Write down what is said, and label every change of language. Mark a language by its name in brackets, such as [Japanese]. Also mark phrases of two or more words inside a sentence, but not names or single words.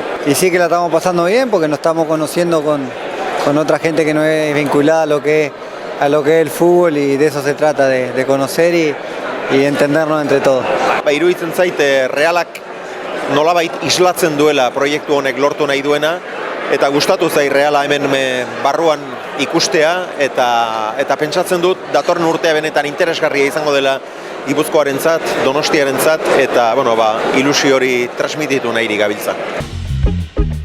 [Spanish] Y sí que la estamos pasando bien porque nos estamos conociendo con otra gente que no es vinculada a lo que es el fútbol y de eso se trata, de conocer y entendernos entre todos. [Basque] Iruditzen zait Realak nolabait islatzen duela proiektu honek lortu nahi duena eta gustatu zait Reala hemen barruan ikustea eta pentsatzen dut datorren urtea benetan interesgarria izango dela Gipuzkoarentzat, Donostiarentzat eta ilusio hori transmititu nahirik gabiltza.